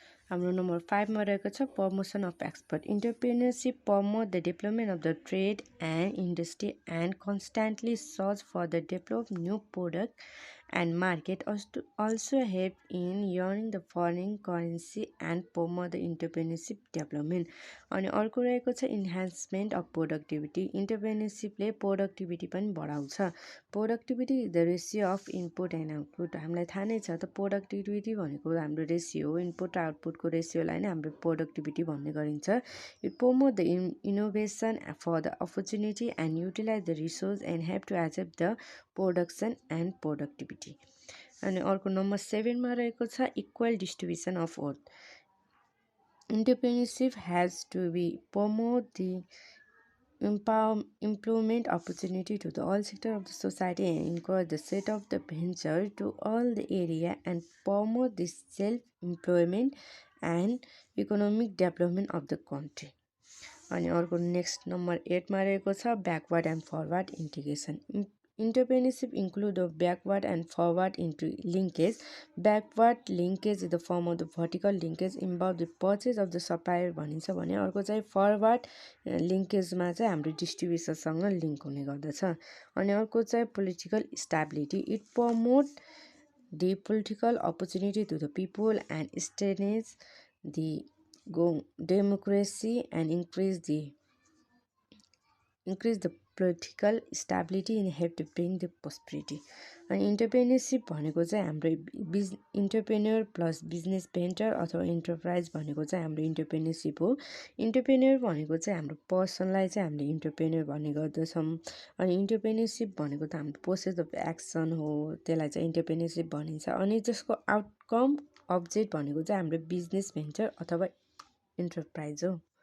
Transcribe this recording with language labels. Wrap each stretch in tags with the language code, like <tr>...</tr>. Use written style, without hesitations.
<ne>हाम्रो नम्बर 5मा रहेको छ</ne> <en>Promotion of export. Entrepreneurship promote the development of the trade and industry and constantly search for the develop new product and market, also help in earning the foreign currency and promote the entrepreneurship development.</en> <ne>अनि अर्को रहेको छ enhancement of productivity. इन्टरप्रेन्योरसिपले productivity पनि बढाउँछ।</ne> <en>Productivity is the ratio of input and output.</en> <ne>हामीलाई थाहा नै छ त प्रोडक्टिभिटी भनेको हाम्रो रेसियो हो, इनपुट र आउटपुटको रेसियोलाई नै हाम्रो प्रोडक्टिभिटी भन्ने गरिन्छ।</ne> <en>It promote the innovation for the opportunity and utilize the resource and help to achieve the production and productivity.</en> <ne>अनि अर्को नम्बर 7मा रहेको छ equal distribution of worth.</ne> <en>Entrepreneurship has to be promote the employment opportunity to the all sector of the society and encourage the set of the venture to all the area and promote the self-employment and economic development of the country.</en> <ne>अनि अर्को next number 8मा रहेको छ</ne> <en>Backward and forward integration Entrepreneurship include a backward and forward into linkage. Backward linkage is the form of the vertical linkage involve the purchase of the supplier</en> <ne>भनिन्छ भने अर्को चाहिँ</ne> <en>Forward लिङ्केजमा चाहिँ हाम्रो डिस्ट्रिब्युसनसँग लिङ्क हुने गर्दछ अनि अर्को चाहिँ political stability it promote the political opportunity to the people and strengthens the democracy and increase the political stability and help to bring the prosperity.</en> <ne>अनि इन्टरप्रेन्योरसिप भनेको चाहिँ हाम्रो इन्टरप्रेन्योर प्लस बिजनेस भेन्चर अथवा इन्टरप्राइज भनेको चाहिँ हाम्रो इन्टरप्रेन्योरसिप हो इन्टरप्रेन्योर भनेको चाहिँ हाम्रो पर्सनलाई चाहिँ हामीले इन्टरप्रेन्योर भन्ने गर्दछौँ अनि इन्टरप्रेन्योरसिप भनेको त हाम्रो प्रोसेस अफ एक्सन हो त्यसलाई चाहिँ इन्टरप्रेन्योरसिप भनिन्छ अनि त्यसको आउटकम अब्जेक्ट भनेको चाहिँ हाम्रो बिजनेस भेन्चर अथवा इन्टरप्राइज हो</ne>